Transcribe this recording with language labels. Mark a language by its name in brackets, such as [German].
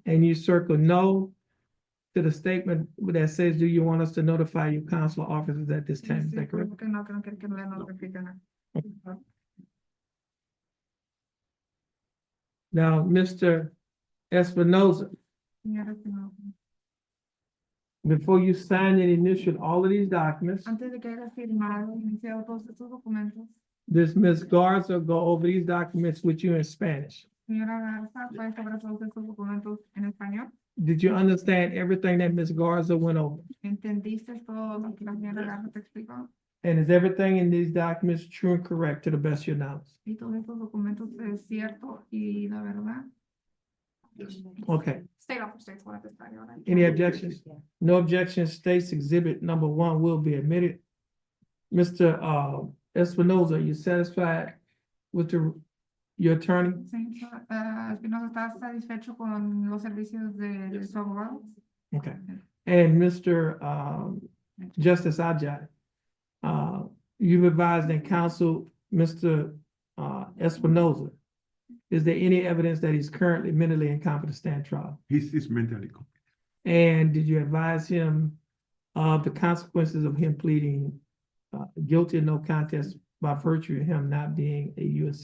[English] And you circle no to the statement that says, do you want us to notify your consular officers at this time? Is that correct? [Spanish] Que no quiere que le notifiquen. [English] Now, Mr. Espinoza, [Spanish] Señora Espinosa, [English] before you sign and initial all of these documents, [Spanish] antes de que haya firmado y iniciado todos estos documentos, [English] this Ms. Garza go over these documents with you in Spanish. [Spanish] señora Garza, puede sobre todos estos documentos en español. [English] Did you understand everything that Ms. Garza went over? [Spanish] ¿Entendiste todo lo que la señora Garza te explicó? [English] And is everything in these documents true and correct to the best of your knowledge? [Spanish] Y todos estos documentos es cierto y la verdad. [English] Yes. Okay, State officer states one at this time, Your Honor. any objections? No objections, states exhibit number 1 will be admitted. Mr. Espinoza, are you satisfied with your attorney? [Spanish] Señor Espinosa, ¿está satisfecho con los servicios de su abogado? [English] Okay, and Mr. Justice Ajay, you've advised and counseled Mr. Espinoza. Is there any evidence that he's currently mentally incompetent to stand trial? He's mentally competent. And did you advise him of the consequences of him pleading guilty of no contest by virtue of him not being a U.S.